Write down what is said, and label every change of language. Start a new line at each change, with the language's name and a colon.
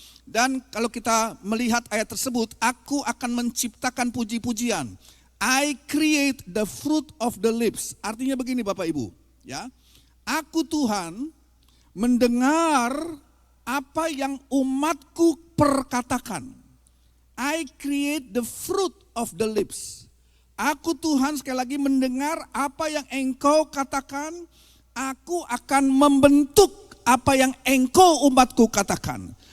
Indonesian: Dan kalau kita melihat ayat tersebut, aku akan menciptakan puji-pujian.
English: I create the fruit of the lips.
Indonesian: Artinya begini Bapak Ibu, ya. Aku Tuhan mendengar apa yang umatku perkatakan.
English: I create the fruit of the lips.
Indonesian: Aku Tuhan sekali lagi mendengar apa yang engkau katakan. Aku akan membentuk apa yang engkau umatku katakan.